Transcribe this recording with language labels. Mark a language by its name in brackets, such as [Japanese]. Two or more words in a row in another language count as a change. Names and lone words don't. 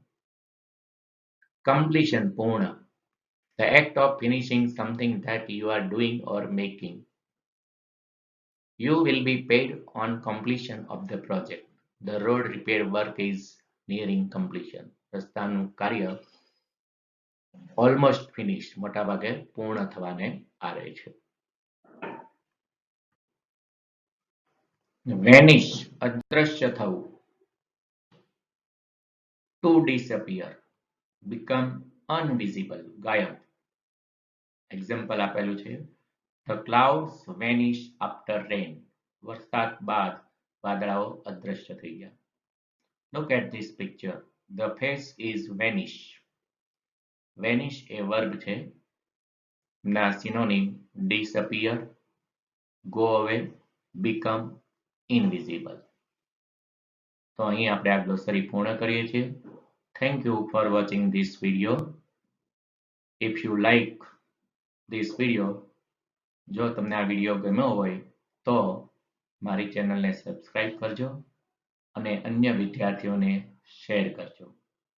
[English] Completion, પૂર્ણ. The act of finishing something that you are doing or making. You will be paid on completion of the project. The road repair work is nearing completion. [Gujarati] રસ્તાનું કાર્ય [English] almost finished, [Gujarati] મોટાભાગે પૂર્ણ થવાને આરે છે. Vanish, અદ્રશ્ય થવું. [English] To disappear, become invisible, [Gujarati] ગાયબ. એક્ઝામ્પલ આપેલું છે. [English] The clouds vanish after rain. [Gujarati] વરસાદ બાદ વાદળાઓ અદ્રશ્ય થઈ ગયા. [English] Look at this picture. The face is vanish. [Gujarati] Vanish એ વર્બ છે. ના સિનોનિમ [English] disappear, go away, become invisible. [Gujarati] તો અહીં આપણે આ ગ્લોસરી પૂર્ણ કરીએ છીએ. [English] Thank you for watching this video. If you like this video, [Gujarati] જો તમને આ વિડીયો ગમ્યો હોય તો મારી ચેનલને સબસ્ક્રાઇબ કરજો અને અન્ય વિદ્યાર્થીઓને શેર કરજો.